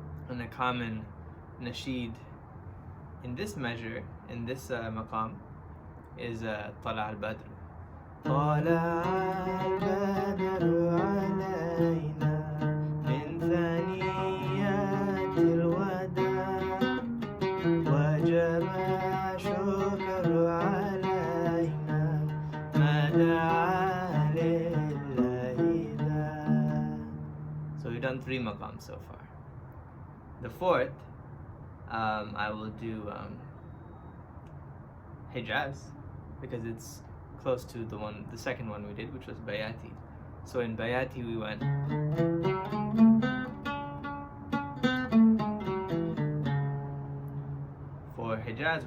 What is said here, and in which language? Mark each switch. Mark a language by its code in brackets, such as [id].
[en] And a common nasheed in this measure, in this maqam, is Tala al-Badr. [ar] طلع البدر علينا من ثنيات الوداع وجب الشكر علينا ما دعا لله ذا. [en] So we've done 3 maqams so far. The fourth, I will do Hijaz because it's close to the second one we did, which was Bayati. So in Bayati we went for Hijaz.